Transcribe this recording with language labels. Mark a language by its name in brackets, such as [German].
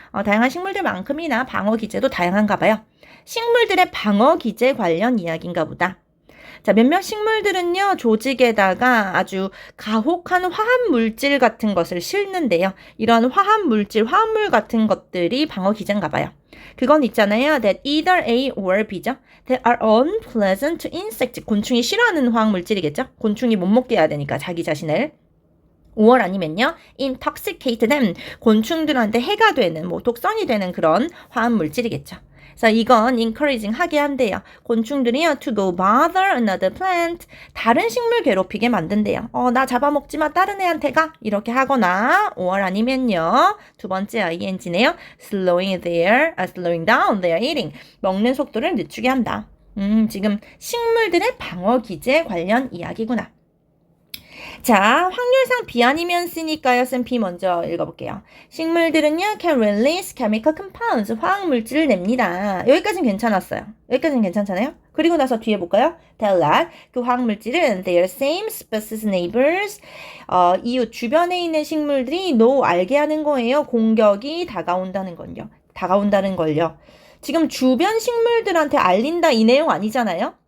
[Korean] 다양한 식물들만큼이나 방어 기제도 다양한가 봐요. 식물들의 방어 기제 관련 이야기인가 보다. 자, 몇몇 식물들은요, 조직에다가 아주 가혹한 화합 물질 같은 것을 싣는데요. 이런 화합물 같은 것들이 방어 기제인가 봐요. 그건 있잖아요. [English] That either A or B [Korean] 죠. [English] That are unpleasant to insects. [Korean] 곤충이 싫어하는 화학 물질이겠죠. 곤충이 못 먹게 해야 되니까 자기 자신을. 5월 아니면요, [English] intoxicate them. [Korean] 곤충들한테 해가 되는, 독성이 되는 그런 화학 물질이겠죠. 그래서 이건 encouraging 하게 한대요. 곤충들이요, [English] to go bother another plant. [Korean] 다른 식물 괴롭히게 만든대요. 나 잡아먹지 마, 다른 애한테 가. 이렇게 하거나, 5월 아니면요, 두 번째 ing네요. [English] slowing down their eating. [Korean] 먹는 속도를 늦추게 한다. 지금 식물들의 방어 기제 관련 이야기구나. 자, 확률상 B 아니면 C니까요. 쌤 B 먼저 읽어볼게요. 식물들은요, [English] can release chemical compounds, [Korean] 화학물질을 냅니다. 여기까지는 괜찮았어요. 여기까지는 괜찮잖아요? 그리고 나서 뒤에 볼까요? [English] Tell that [Korean] 그 화학물질은 [English] their same species neighbors, [Korean] 이웃 주변에 있는 식물들이 알게 하는 거예요. 공격이 다가온다는 걸요. 지금 주변 식물들한테 알린다 이 내용 아니잖아요?